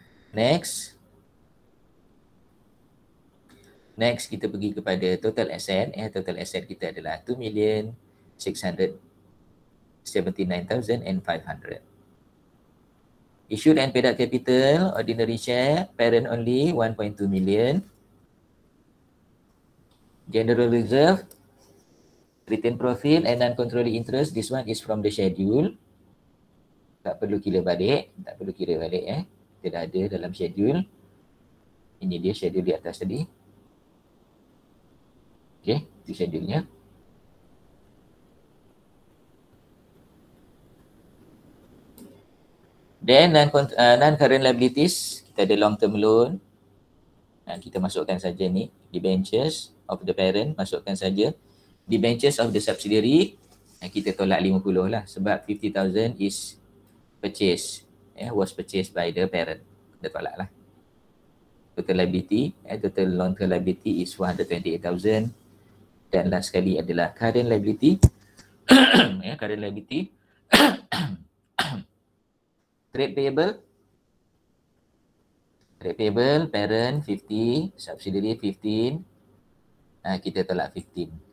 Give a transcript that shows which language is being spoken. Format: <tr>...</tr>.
<ms>Next kita pergi kepada total asset. Total asset kita adalah 2,679,500.</ms> <en>Issued and paid up capital, ordinary share, parent only 1.2 million. General reserve, retained profit and non-controlling interest, this one is from the schedule.</en> <ms>Tak perlu kira balik, Kita dah ada dalam schedule. Ini dia schedule di atas tadi. Okey, itu schedule-nya.</ms> <en>Then non-current liabilities,</en> <ms>kita ada</ms> <en>long term loan.</en> <ms>Kita masukkan saja ni,</ms> <en>debentures of the parent,</en> <ms>masukkan saja.</ms> <en>Debentures of the subsidiary,</en> <ms>kita tolak 50 lah sebab</ms> <en>50,000 is purchased, was purchased by the parent.</en> <ms>Kita tolak lah.</ms> <en>Total liability, total long-term liability is 128,000.</en> <ms>Dan last sekali adalah current liability.</ms> <en>Current liability. Trade payable. Trade payable, parent 50, subsidiary 15.</en> <ms>Kita tolak 15.</ms>